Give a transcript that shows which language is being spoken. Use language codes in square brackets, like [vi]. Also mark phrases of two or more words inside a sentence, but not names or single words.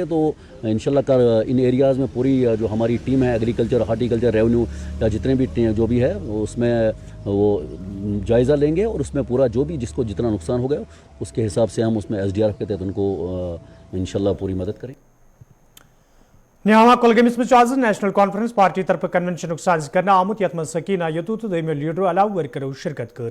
[hi] तो इंशाल्लाह कल इन एरियाज़ में पूरी जो हमारी टीम है [en] agriculture, horticulture, revenue [hi] या जितने भी जो भी है उसमें वो जायज़ा लेंगे और उसमें पूरा जो भी जिसको जितना नुकसान हो गया उसके हिसाब से हम उसमें SDRF के तहत उनको इंशाल्लाह पूरी मदद करें। [ks] न्यामा कुलगमिस में आज नेशनल कॉन्फ्रेंस पार्टी तरफ कन्वेंशन साज कर आमुत यथ सकीना यतू तो दमो लीडरो अलाव वर्करों शिरकत कर।